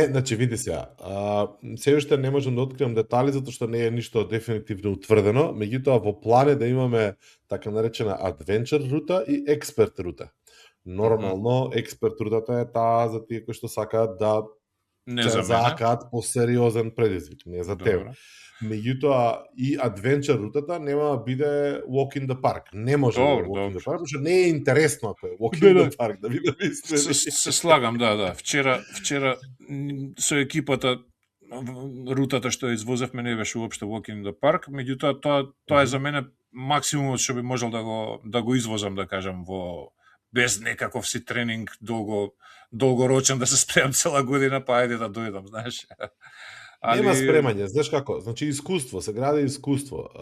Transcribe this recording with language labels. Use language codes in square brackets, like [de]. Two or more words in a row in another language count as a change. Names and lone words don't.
[mk] Не, значи види сега, се уште не можам да откриам детали затоа што не е ништо дефинитивно утврдено, меѓутоа во план е да имаме така наречена адвенчер рута и експерт рута. Нормално експерт рутата е таа за тие кои што сакаат да закаат по сериозен предизвик, не за тебе. Меѓутоа и адвенчер рутата нема да биде [en] walk in the park. [mk] Не може да биде [en] walk in the park, [mk] што не е интересно ако е [en] walk in the park, [mk] да биде искрени. Се слагам, да. Вчера со екипата рутата што извозевме не беше уопште [en] walk in the park, [mk] меѓутоа тоа е за мене максимумот што би можел да го извозам, да кажам, во без некаков си тренинг долгорочен да се спремам цела година, па ајде да дојдам, знаеш. Нема спремање, знаеш како? Значи искуство, се гради искуство.